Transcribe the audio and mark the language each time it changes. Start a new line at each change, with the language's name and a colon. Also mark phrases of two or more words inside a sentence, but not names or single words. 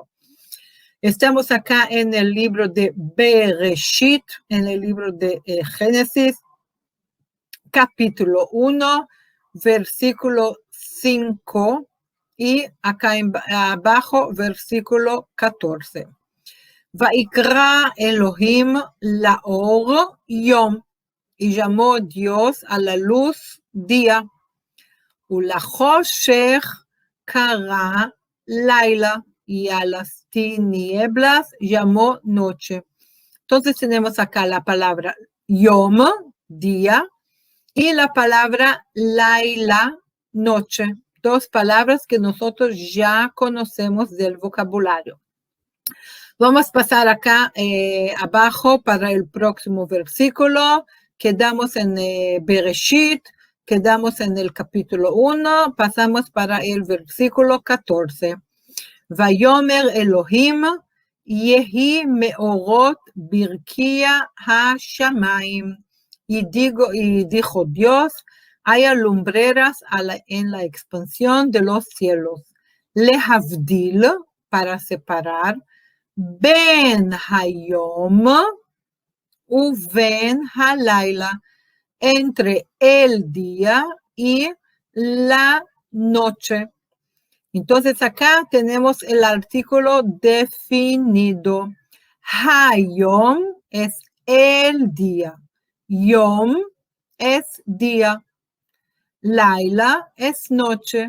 Spanish: Estamos acá en el libro de Bereshit, en el libro de Génesis, capítulo 1, versículo 5, y acá abajo, versículo 14.
Hebrew: Vaikra Elohim laor yom,
Spanish: y llamó Dios a la luz día,
Hebrew: ulachoshech kara laila,
Spanish: y a las tinieblas llamó noche. Entonces tenemos acá la palabra yom, día, y la palabra laila, noche. 2 palabras que nosotros ya conocemos del vocabulario. Vamos a pasar acá abajo para el próximo versículo. Quedamos en Bereshit, quedamos en el capítulo 1, pasamos para el versículo 14.
Hebrew: Vayomer Elohim, yehi meorot birkia ha-shamayim.
Spanish: Y dijo Dios, haya lumbreras en la expansión de los cielos. Lehavdil, para separar,
Hebrew: ben hayom uven halayla,
Spanish: entre el día y la noche. Entonces acá tenemos el artículo definido. Hayom es el día. Yom es día. Laila es noche.